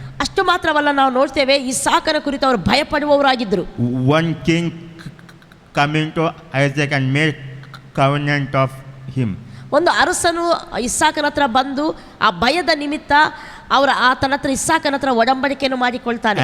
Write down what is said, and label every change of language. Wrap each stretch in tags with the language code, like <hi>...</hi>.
<kn>ಅಷ್ಟು ಮಾತ್ರವಲ್ಲ, ನಾವು ನೋಡ್ತೇವೆ ಇಸಾಕನ ಕುರಿತು ಅವರು ಭಯಪಡುವವರಾಗಿದ್ದರು.</kn> <en>One king coming to Isaac and made covenant of him.</en> <kn>ಒಂದು ಅರಸನು ಇಸಾಕನ ಹತ್ರ ಬಂದು ಆ ಭಯದ ನಿಮಿತ್ತ ಆತನ ಹತ್ರ ಇಸಾಕನ ಹತ್ರ ಒಡಂಬಡಿಕೆಯನ್ನು ಮಾಡಿಕೊಳ್ತಾನೆ.</kn>